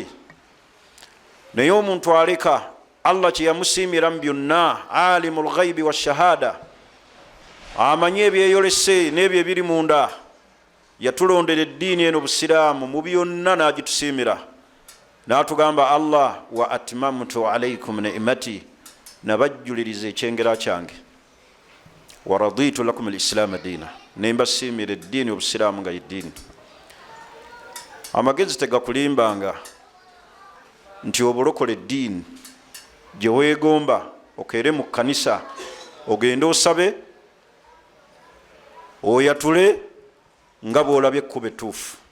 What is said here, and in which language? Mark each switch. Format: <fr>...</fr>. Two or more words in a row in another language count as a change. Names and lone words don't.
<lg>Naye omuntu aleka Allah kye yamusiimira mu byonna,</lg> <ar>عالم الغيب والشهادة,</ar> <lg>amanye ebyeyolese n'ebyo ebiri munda, yatulondera eddiini eno Busiraamu mu byonna n'agitusiimira, n'atugamba Allah</lg> <ar>وأتممت عليكم نعمتي,</ar> <lg>nabajjuliriza ekyengera kyange,</lg> <ar>ورضيت لكم الإسلام دينا,</ar> <lg>ne mbasiimira eddiini Obusiraamu nga yeddiini. Amagezi tegakulimbanga nti obulokole eddiini gye weegomba okeere mu kkanisa ogende osabe oyatule nga bw'olabye ekkubo ettuufu.</lg>